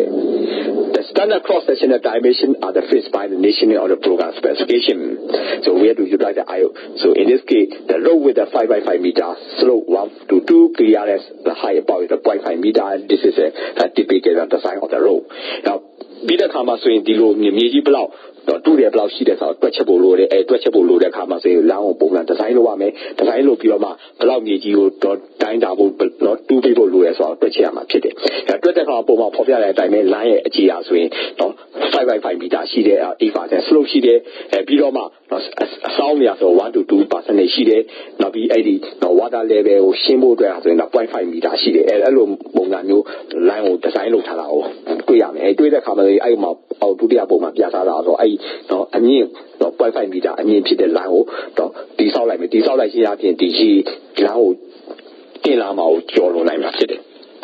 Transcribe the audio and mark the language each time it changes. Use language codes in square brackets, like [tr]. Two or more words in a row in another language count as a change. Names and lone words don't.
[en] The standard cross-sectional dimensions are fixed by the national or the program specification. So we have to utilize the IO. So in this case, the road with the 5 by 5 meter, slope 1 to 2, clearance, the height above is the 0.5 meter. This is a typical design of the road. Now, [my] ပြီးတဲ့ခါမှာဆိုရင်ဒီလိုမြေကြီးဘလောက်တော့တူတယ်ဘလောက်ရှိတယ်ဆိုတော့တွက်ချက်ဖို့လိုတယ်တွက်ချက်ဖို့လိုတဲ့ခါမှာဆိုရင်လမ်းကိုပုံမှန်ဒီဇိုင်းလုပ်ရမယ်ဒီဇိုင်း လုပ်ပြီးတော့မှဘလောက်မြေကြီးကိုတော့တိုင်းတာဖို့တော့တူးပေးဖို့လိုတယ်ဆိုတော့တွက်ချက်ရမှာဖြစ်တယ်တွက်တဲ့ခါပုံမှန်ဖော်ပြတဲ့အတိုင်း ပဲလမ်းရဲ့အခြေအားဆိုရင်တော့ 5 မီတာရှိတယ် 8% slope ရှိတယ်ပြီးတော့မှအဆောင်းနေရာဆို1 to 2% ရှိတယ်နောက်ပြီးအဲ့ဒီ [en] water level [my] ကိုရှင်းဖို့အတွက်ဆိုရင်တော့ 0.5 မီတာရှိတယ်အဲ့လိုပုံစံမျိုးလမ်းကိုဒီဇိုင်းလုပ်ထားတာကိုတွေ့ရမယ်တွေ့တဲ့ခါမှာအဲ့မှာအောက်ဒုတိယပုံမှာပြထားတာဆိုတော့အဲ့တော့အမြင့်တော့ 0.5 မီတာအမြင့်ဖြစ်တဲ့လမ်းကိုတော့တိဆောက်လိုက်မယ်တိဆောက်လိုက်ခြင်းအပြင်ဒီလမ်းကိုတင်လာမှာကိုကျော်လွန်နိုင်မှာဖြစ်တယ်